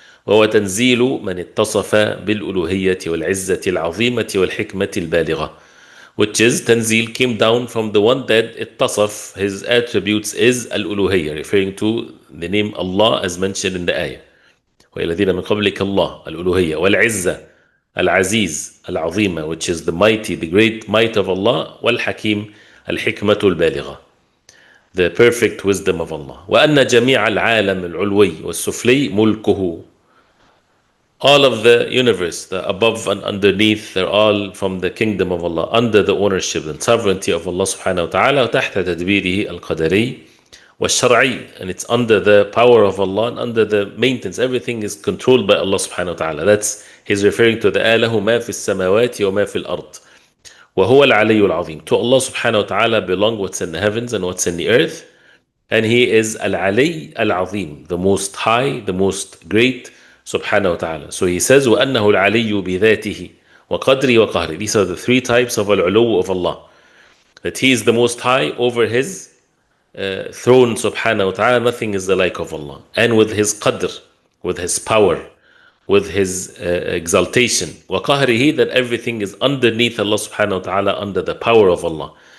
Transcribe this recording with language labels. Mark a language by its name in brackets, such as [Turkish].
[Arabic] وهو تنزيل من اتصف بالألوهية والعزة العظيمة والحكمة البالغة. [English] Which is, Tanzil came down from the one that ittasaf, his attributes is al-uluhiyya, referring to the name Allah as mentioned in the ayah. [Arabic] وَإِلَّذِينَ مِنْ قَبْلِكَ اللَّهُ [English] al-uluhiyya wal-'izza al-aziz al-'azima, which is the mighty, the great might of Allah, wal-hakim al-hikmatu al-baligha, the perfect wisdom of Allah. [Arabic] وَأَنَّ جَمِيعَ الْعَالَمِ الْعُلْوِيِّ وَالسُّفْلِيِّ مُلْكُهُ. [English] All of the universe, the above and underneath, they're all from the kingdom of Allah, under the ownership and sovereignty of Allah subhanahu wa ta'ala, [Arabic] تحت تدبيره القدري والشرعي, [English] and it's under the power of Allah and under the maintenance. Everything is controlled by Allah subhanahu wa ta'ala. That's, he's referring to the [Arabic] آله ما في السماوات وما في الأرض وهو العلي العظيم. [English] To Allah subhanahu wa ta'ala belong what's in the heavens and what's in the earth, And He is Al-Ali Al-Azim, the most high, the most great, subhanahu wa ta'ala. So He says, [Arabic] وَأَنَّهُ الْعَلِيُّ بِذَاتِهِ وَقَدْرِ وَقَهْرِ. [English] These are the three types of Al-Ulu of Allah. That He is the most high over His throne, subhanahu wa ta'ala. Nothing is the like of Allah. And with His qadr, with His power, with His exaltation. [Arabic] وَقَهْرِهِ, [English] that everything is underneath Allah subhanahu wa ta'ala, under the power of Allah.